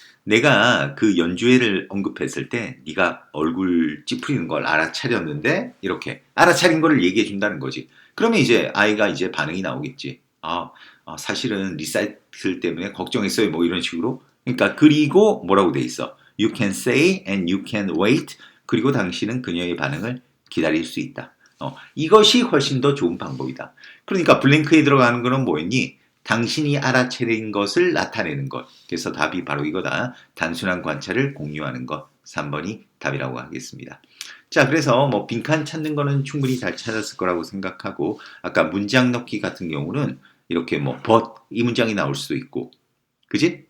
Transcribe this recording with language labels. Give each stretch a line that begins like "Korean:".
Korean: 내가 그 연주회를 언급했을 때 네가 얼굴 찌푸리는 걸 알아차렸는데 이렇게 알아차린 거를 얘기해 준다는 거지. 그러면 이제 아이가 이제 반응이 나오겠지. 사실은 리사이틀 때문에 걱정했어요. 뭐 이런 식으로. 그러니까 그리고 뭐라고 돼 있어?
English: You can say and you can wait.
Korean: 그리고 당신은 그녀의 반응을 기다릴 수 있다. 이것이 훨씬 더 좋은 방법이다. 그러니까 블랭크에 들어가는 거는 뭐였니? 당신이 알아차린 것을 나타내는 것. 그래서 답이 바로 이거다. 단순한 관찰을 공유하는 것. 3번이 답이라고 하겠습니다. 자, 그래서 뭐 빈칸 찾는 거는 충분히 잘 찾았을 거라고 생각하고 아까 문장 넣기 같은 경우는 이렇게 뭐 but 이 문장이 나올 수도 있고 그지?